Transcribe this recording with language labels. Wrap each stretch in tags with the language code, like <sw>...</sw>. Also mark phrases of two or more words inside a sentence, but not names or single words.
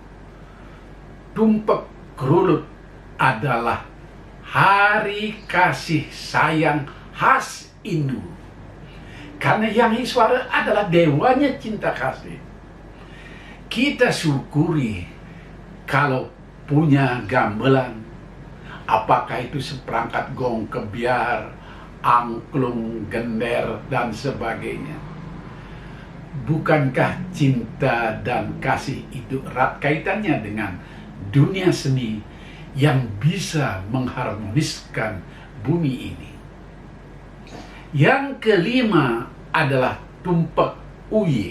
<id>Tumpeng kerulut adalah hari kasih sayang khas Hindu. Karena Yang Iswara adalah dewanya cinta kasih. Kita syukuri kalau punya gamelan, apakah itu seperangkat gong, kebiar, angklung, gender, dan sebagainya. Bukankah cinta dan kasih itu erat kaitannya dengan dunia seni yang bisa mengharmoniskan bumi ini? Yang kelima adalah tumpeng uye.</id>